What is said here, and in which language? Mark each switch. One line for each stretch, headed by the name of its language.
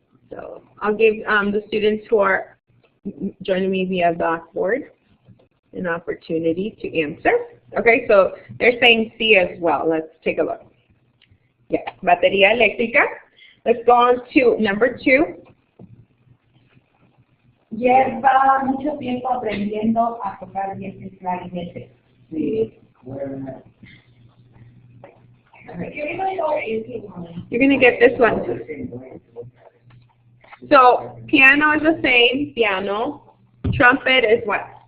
English: So I'll give the students who are joining me via Blackboard an opportunity to answer. Okay, so they're saying C as well. Let's take a look.
Spanish: Yeah, batería eléctrica.
English: Let's go on to number 2.
Spanish: Lleva mucho tiempo aprendiendo a tocar bien el clarinete. Sí.
English: You're going to get this one. So piano is the same, piano. Trumpet is what?